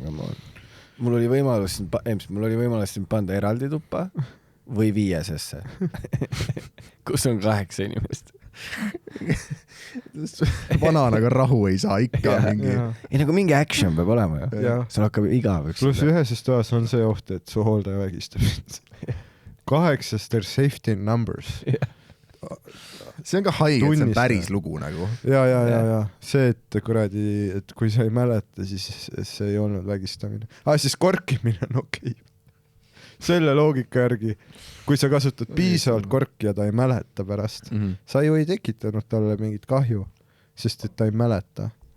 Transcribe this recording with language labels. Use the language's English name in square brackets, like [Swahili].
[Estonian] Mul oli võimalus sind panda eraldi tuppa või 5-sesse, kus on 8 inimest. Vananaga rahu ei saa ikka mingi. Ei, nagu mingi action peab olema ju. Sul hakkab igav. Pluss üheses toas on see oht, et su hooldaja vägistab sind. [English] 8, there's safety in numbers. [Estonian] See on ka haige, et see on päris lugu nagu. Ja. See, et kuradi, et kui sa ei mäleta, siis see ei olnud vägistamine. Siis korkimine on okei. Selle loogika järgi, kui sa kasutad piisavalt korki ja ta ei mäleta pärast, sa ju ei tekitanud talle mingit kahju, sest et ta ei mäleta.